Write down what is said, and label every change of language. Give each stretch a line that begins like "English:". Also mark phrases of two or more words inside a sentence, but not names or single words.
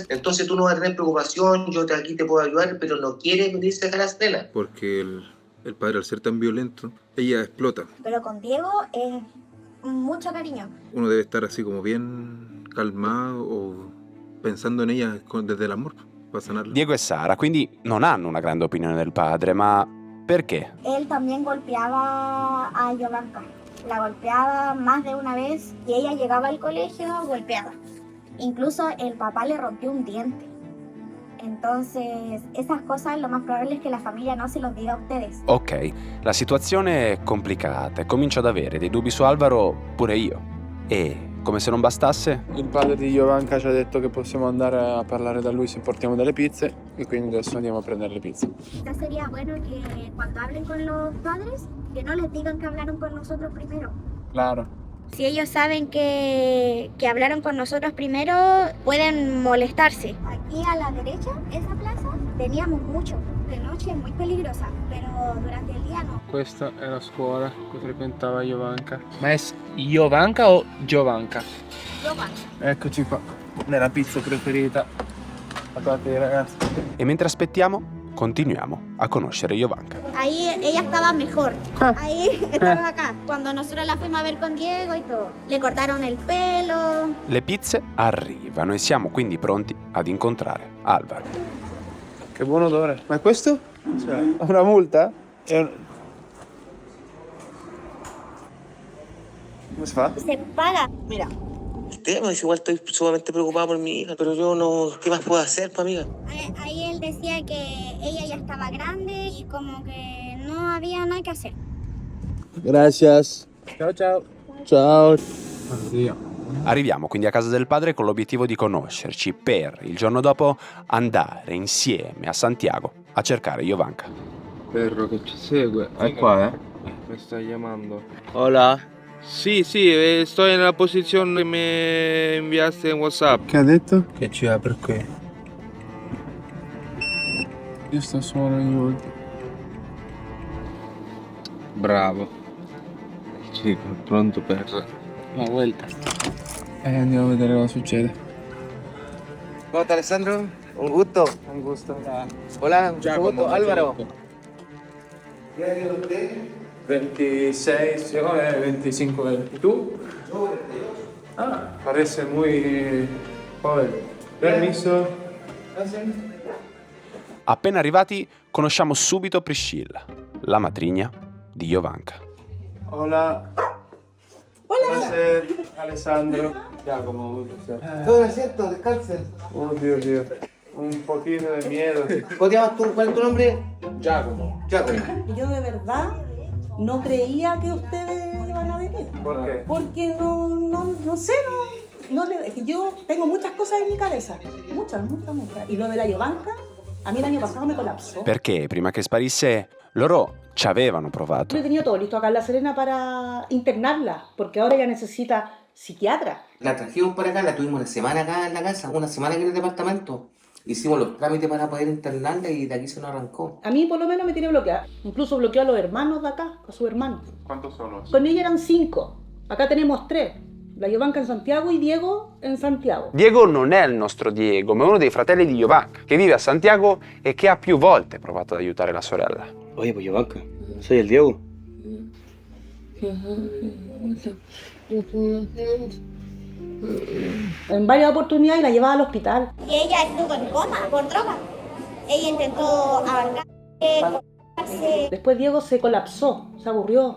Spanish: Entonces tú no vas a tener preocupación, yo aquí te puedo ayudar, pero no quiere venirse acá a La Serena. Porque el padre, al ser tan violento, ella explota. Pero con Diego es mucho cariño. Uno debe estar así como bien calmado o pensando en ella desde el amor para sanarla.
Italian: Diego e Sara quindi non hanno una grande opinione del padre, ma perché?
Spanish: Él también golpeaba a Jovanka. La golpeaba más de una vez y ella llegaba al colegio golpeada. Incluso el papá le rompió un diente. Entonces, esas cosas lo más probable es que la familia no se los diga a ustedes.
Italian: Ok, la situazione è complicata e comincio ad avere dei dubbi su Alvaro pure io. E, come se non bastasse, Il padre di Jovanka ci ha detto che possiamo andare a parlare da lui se portiamo delle pizze e quindi adesso andiamo a prendere le pizze.
Spanish: Quizás sería bueno que cuando hablen con los padres, que no les digan que hablaron con nosotros primero. Claro. Si ellos saben que hablaron con nosotros primero, pueden molestarse. Aquí a la derecha, esa plaza, teníamos mucho. De noche es muy peligrosa, pero durante el día no.
Italian: Questa è la scuola che frequentava Jovanka. Ma è Jovanka o Giovanka? Giovanka. Eccoci qua, nella pizza preferita da parte dei ragazzi. e mentre aspettiamo, continuiamo a conoscere Jovanka.
Spanish: Ahí ella estaba mejor. Ahí estaba acá. Cuando nosotros la fuimos a ver con Diego y todo. Le cortaron el pelo.
Italian: Le pizze arrivano e siamo quindi pronti ad incontrare Alvaro. Che buon odore. Ma è questo? Cioè, una multa? Come si fa?
Spanish: Se paga. Mira. El tema es igual, estoy sumamente preocupado por mi hija, pero yo no, ¿qué más puedo hacer, pa' amiga? Ahí él decía que ella ya estaba grande y como que no había nada que hacer. Gracias.
Italian: Ciao ciao. Ciao. Oddio. Arriviamo quindi a casa del padre con l'obiettivo di conoscerci per il giorno dopo andare insieme a Santiago a cercare Jovanka. Perro che ci segue. È qua, Mi sta chiamando. Hola. Sì, sto nella posizione che mi inviaste in WhatsApp. Che ha detto? Che ci apre qui. Io sto solo ogni volta. Bravo. Chico, pronto per
Spanish: La vuelta.
Italian: Andiamo a vedere cosa succede.
Spanish: ¿Cómo está, Alessandro? Un gusto. Un gusto. Hola, mucho Giacomo, gusto. Álvaro. ¿Qué edad tiene usted? 26,
Italian: secondo me
Spanish: 25. ¿Y tú? Yo, 42. Ah, parece muy joven. Permiso.
Italian: Appena arrivati conosciamo subito Priscilla, la matrigna di Jovanka. Hola. Buonasera, Alessandro. Giacomo.
Spanish: Todo es cierto, descansen. Oh, Dios. Un poquito de miedo. ¿Cómo te llamas tú? ¿Cuál es tu nombre? Giacomo. Giacomo. Yo de verdad no creía que ustedes iban a venir. ¿Por qué? Porque no sé, es que yo tengo muchas cosas en mi cabeza. Muchas. Y lo de la Jovanka, a mí el año pasado me colapsó.
Italian: Perché prima che sparisse loro ci avevano provato.
Spanish: Yo he tenido todo listo acá en La Serena para internarla, porque ahora ella necesita psiquiatra. La trajimos para acá, la tuvimos una semana acá en la casa, una semana aquí en el departamento. Hicimos los trámites para poder internarla y de aquí se nos arrancó. A mí por lo menos me tiene bloqueada. Incluso bloqueó a los hermanos de acá, a sus hermanos. ¿Cuántos son? Con ella eran 5. Acá tenemos 3. La Jovanka in Santiago y Diego in Santiago.
Italian: Diego non è il nostro Diego, ma uno dei fratelli di Jovanka, che vive a Santiago e che ha più volte provato ad aiutare la sorella.
Spanish: Oye, pues Jovanka, soy el Diego. En varias oportunidades la llevaba al hospital. Y ella estuvo en coma por droga. Ella intentó ahorcarse. Después Diego se colapsó, se aburrió.